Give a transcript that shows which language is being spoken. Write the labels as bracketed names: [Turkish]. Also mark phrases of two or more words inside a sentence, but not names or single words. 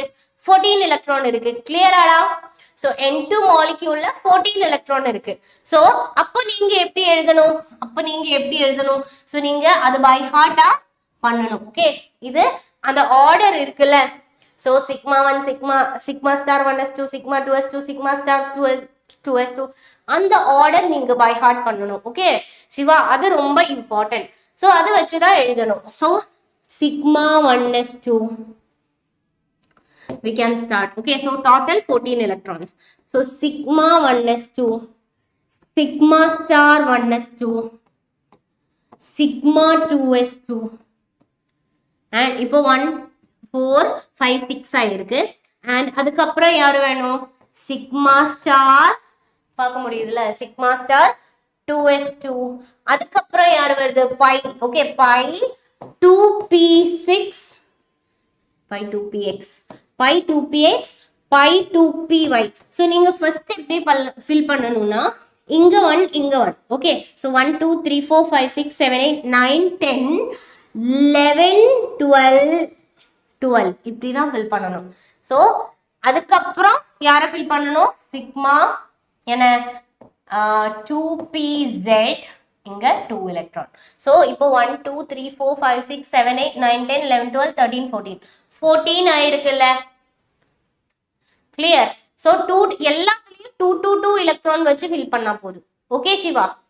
[Tamil] 14 எலக்ட்ரான் இருக்கு கிளியராடா [English] so N2 molecule [Tamil] 14 எலக்ட்ரான் இருக்கு ஸோ அப்போ நீங்க எப்படி எழுதணும் ஸோ நீங்க அது [English] by heart [Tamil] பண்ணணும் ஓகே இது அந்த ஆர்டர் இருக்குல்ல [English] so sigma 1 sigma star 1s2 sigma 2s2 sigma star 2s2 [Tamil] அந்த ஆர்டர் நீங்க [English] by heart [Tamil] பண்ணணும் ஓகே சிவா அது ரொம்ப [English] important so [Tamil] அது வச்சுதான் எழுதணும் [English] so sigma 1s2 we can start okay so total 14 electrons so sigma 1s2 sigma star 1s2 sigma 2s2 and [Tamil] இப்போ 1 4 5 6 ஆயிருக்கு and அதுக்கு அப்புறம் யாரு வேணும் [English] sigma star [Tamil] பார்க்க முடியுதுல [English] sigma star 2s2 [Tamil] அதுக்கு அப்புறம் யாரு வருது [English] pi okay pi 2p6 pi 2px pi 2px pi 2py so [Tamil] நீங்க first எப்படி fill பண்ணனும்னா இங்க 1 [English] okay so 1 2 3 4 5 6 7 8 9 10 11 [Tamil] 12 இப்படி தான் fill பண்ணனும் so அதுக்கு அப்புறம் யாரை fill பண்ணனும் sigma என்ன 2pz இங்க 2 electron so இப்போ 1 2 3 4 5 6 7 8 9 10 11 12 13 14 ஆயிருக்குல்ல [English] clear so [Tamil] எல்லாத்துலயும் 2 எலக்ட்ரான் வச்சு ஃபில் பண்ணா போதும் ஓகே சிவா